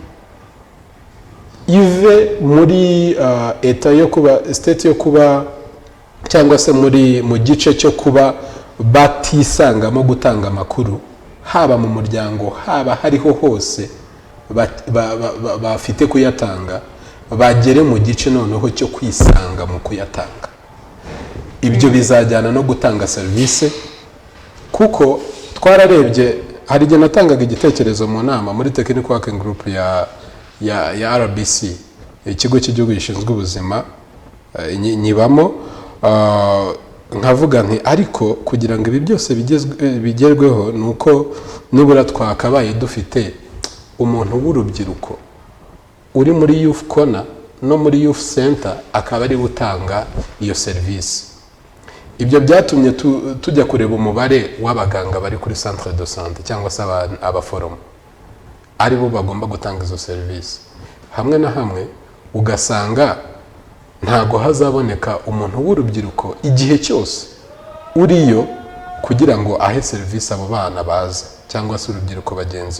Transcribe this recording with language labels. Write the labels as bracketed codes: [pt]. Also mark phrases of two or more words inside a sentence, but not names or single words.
[rw] ive muri state yo kuba cyangwa se mu gice cyo kuba batisangamo gutanga amakuru, haba mu muryango haba hariho hose bafite kuyatanga, bagere mu gice noneho cyo kwisanga mu kuyatanga. Ibyo bizajyana no gutanga service, kuko twararebye hari igihe natangaga igitekerezo mu nama muri [en] technical working group [rw] ya RBC, ikigo cy'igihugu gishinzwe ubuzima, nyibamo nkavuga nti ariko kugira ngo ibi byose bigerweho nuko nibura twakabaye dufite umuntu w'urubyiruko uri muri youth corner no muri youth center akaba ari gutanga iyo service. ibyo byatumye tujya kureba umubare w'abaganga bari kuri [fr] centre de santé [rw] cyangwa se abaforomo ari bo bagomba gutanga izo serivisi. Hamwe na hamwe ugasanga ntago hazaboneka umuntu w'urubyiruko igihe cyose uriyo kugira ngo ahe serivisi abo bana baza cyangwa se urubyiruko bagenzi be.